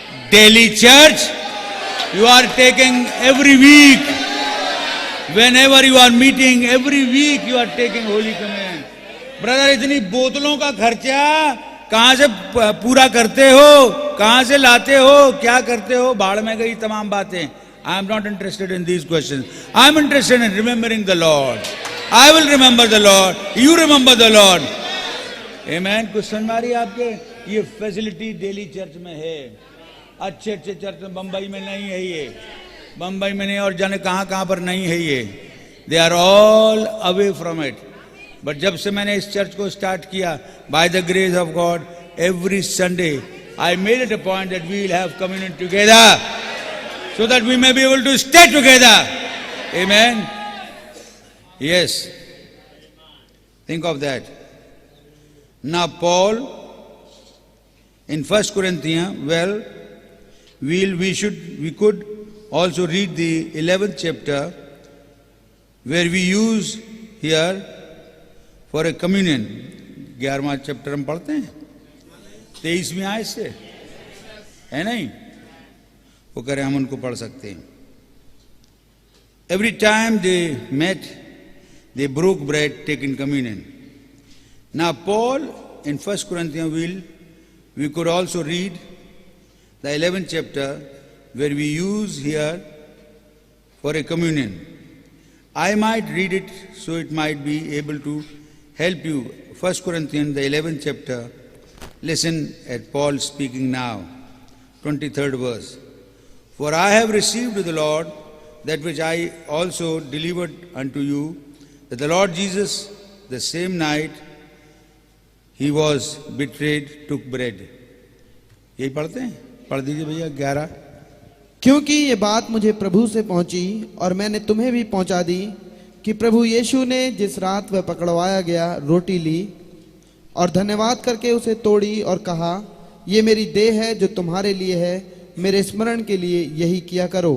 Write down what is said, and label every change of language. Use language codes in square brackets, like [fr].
[en] Daily church you are taking every week, whenever you are meeting, every week you are taking holy communion. [hi] Brother, इतनी बोतलों का खर्चा कहां से पूरा करते हो? कहां से लाते हो? क्या करते हो? बाढ़ में गई तमाम बातें। [en] I am not interested in these questions. I am interested in remembering the Lord. I will remember the Lord. You remember the Lord. Amen. [hi] कुछ समझ आ रही है आपके? ये फैसिलिटी डेली चर्च में है। अच्छे अच्छे चर्च में बंबई में नहीं है ये, बंबई में नहीं और जाने कहां कहां पर नहीं है ये। [en] They are all away from it. But [hi] जब से मैंने इस चर्च को स्टार्ट किया, [en] By the grace of God, every Sunday I made it a point that we will have communion together, so that we may be able to stay together. Amen. Yes, think of that. Now Paul in 1 Corinthians, well, we could also read the 11th chapter, where we use here for a communion. [hi] 11वां chapter हम पढ़ते हैं 23वीं आयत से, है नहीं? वो करें, हम उनको पढ़ सकते हैं। [en] Every time they met, they broke bread, taking communion. Now Paul in 1 Corinthians we could also read the 11th chapter, where we use here for a communion. I might read it so it might be able to help you. 1 Corinthians, the 11th chapter. Listen at Paul speaking now, 23rd verse. For I have received of the Lord that which I also delivered unto you, that the Lord Jesus, the same night he was betrayed, took bread. [hi] यही पढ़ते हैं? पढ़ दीजिए भैया 11। क्योंकि ये बात मुझे प्रभु से पहुंची और मैंने तुम्हें भी पहुंचा दी कि प्रभु यीशु ने जिस रात वह पकड़वाया गया रोटी ली और धन्यवाद करके उसे तोड़ी और कहा, ये मेरी देह है जो तुम्हारे लिए है, मेरे स्मरण के लिए यही किया करो।